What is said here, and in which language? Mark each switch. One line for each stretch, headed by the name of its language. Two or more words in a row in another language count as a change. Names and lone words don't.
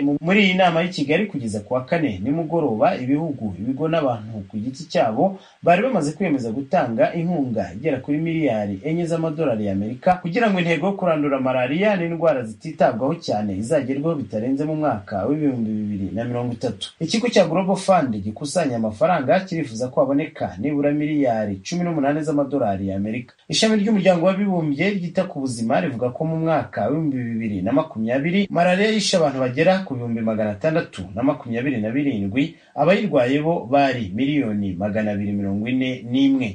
Kinyarwanda: Muri iyi nama y'i Kigali kugeza kuwa kane nimugoroba, ibihugu, ibigo n'abantu ku giti cyabo bari bamaze kwemeza gutanga inkunga igera kuri miliyari 4 z'amadolari y'Amerika kugira ngo intego yo kurandura malaria n'indwara zititabwaho cyane izagerweho bitarenze mu mwaka wa 2030. Ikigo cya Global Fund gikusanya amafaranga kirifuza ko haboneka nibura miliyari 18 z'amadolari y'Amerika. Ishami ry'umuryango w'abibumbye ryita ku buzima rivuga ko mu mwaka w'ibihumbi 2020 malaria yishe abantu bagera ku 627,000, abayirwaye bo bari 241,000,000.